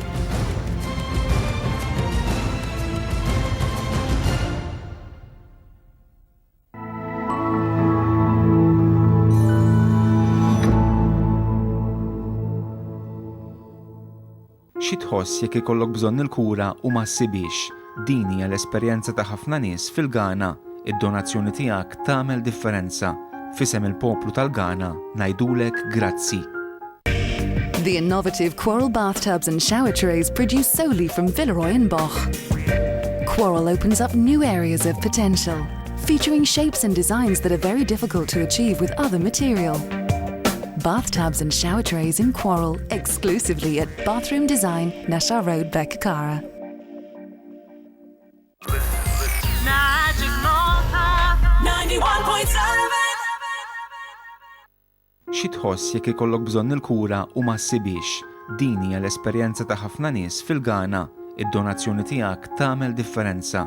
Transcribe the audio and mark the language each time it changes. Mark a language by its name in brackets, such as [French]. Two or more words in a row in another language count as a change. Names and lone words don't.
[Maltese] Xi tħoss jekk ikollok bżonn il-kura u ma ssibix. Din hija l-esperjenza ta' ħafna nies fil-Ghana. Id-donazzjoni tiegħek tagħmel differenza. Fisem il-poplu tal-Ghana ngħidulek grazzi. [English] The innovative Quarrel bathtubs and shower trays produced solely from Villeroy and Boch. Quarrel opens up new areas of potential, featuring shapes and designs that are very difficult to achieve with other material. bathtubs and shower trays in Quarrel, exclusively at Bathroom Design, Nasha Road, Beckakara. Magic Malta 91.7. [Maltese] Xi tħoss jekk ikollok bżonn il-kura u ma ssibix. Din hija l-esperjenza ta' ħafna nies fil-Ghana. Id-donazzjoni tiegħek tagħmel differenza.